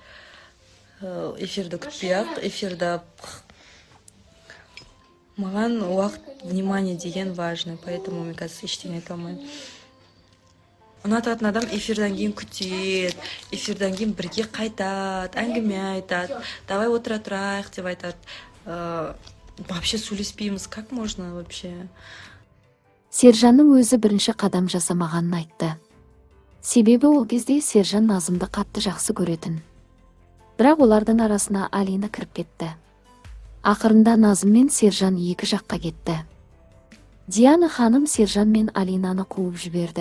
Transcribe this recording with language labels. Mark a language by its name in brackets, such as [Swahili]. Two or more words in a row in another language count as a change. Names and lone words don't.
[Kazakh] Эфирді күтпей-ақ, эфирді маған уақыт, внимание деген важный, поэтому мен қазір ештеңе айта алмаймын. Ұнататын адам эфирдан кейін күтеді, эфирдан кейін бірге қайтады, әңгіме айтады, давай отыра тұрайық деп айтады. Вообще сөйлеспейміз, [Russian] как можно вообще? [Kazakh] Сержанның өзі бірінші қадам жасамағанын айтты. Себебі ол кезде Сержан Назымды қатты жақсы көретін. Бірақ олардың арасына Алина кіріп кетті. Ақырында Назым мен Сержан екі жаққа кетті. Диана ханым Сержан мен Алинаны қуып жіберді.